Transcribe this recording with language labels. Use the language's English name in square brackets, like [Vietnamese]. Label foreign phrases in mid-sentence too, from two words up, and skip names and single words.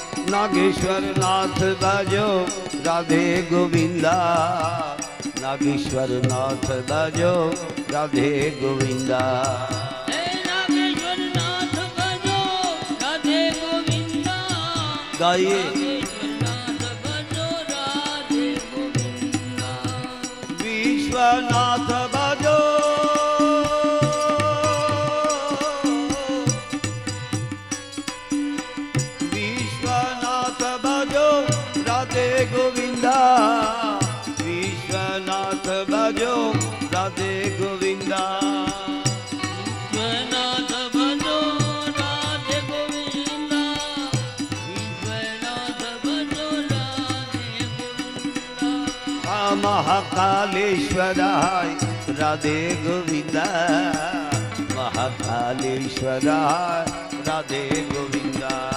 [Hindi] नागेश्वर नाथ बाजो राधे गोविंदा नागेश्वर नाथ बाजो राधे गोविंदा [Gujarati] હે નાગેશ્વર નાથ ભજો રાધે ગોવિંદા [Hindi] गाइए [Gujarati] નાગેશ્વર નાથ ભજો રાધે ગોવિંદા [Hindi] विश्वनाथ बाजो विश्वनाथ बाजो राधे गोविंदा विश्वनाथ बाजो राधे गोविंदा [Gujarati] વિશ્વનાથ ભજો રાધે ગોવિંદા વિશ્વનાથ ભજો રાધે ગોવિંદા [Hindi] महाकालेश्वराय राधे गोविंदा महाकालेश्वराय राधे गोविंदा